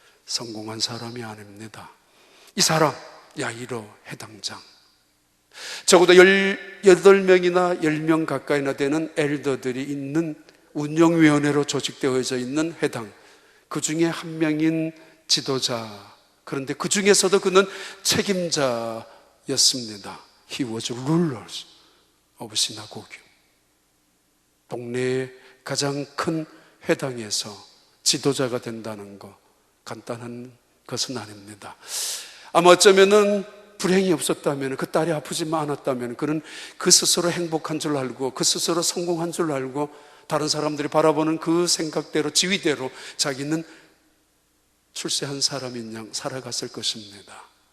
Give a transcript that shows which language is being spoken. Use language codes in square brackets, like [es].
[ko] 성공한 사람이 아닙니다. 이 사람, 야이로 해당장, 적어도 18명이나 10명 가까이나 되는 엘더들이 있는 운영위원회로 조직되어져 있는 회당, 그 중에 한 명인 지도자, 그런데 그 중에서도 그는 책임자였습니다. [en] He was ruler of synagogue. [ko] 동네의 가장 큰 회당에서 지도자가 된다는 거 간단한 것은 아닙니다. 아마 어쩌면은 불행이 없었다면, 그 딸이 아프지만 않았다면 그는 그 스스로 행복한 줄 알고 그 스스로 성공한 줄 알고 다른 사람들이 바라보는 그 생각대로, 지위대로 자기는 출세한 사람인 양 살아갔을 것입니다.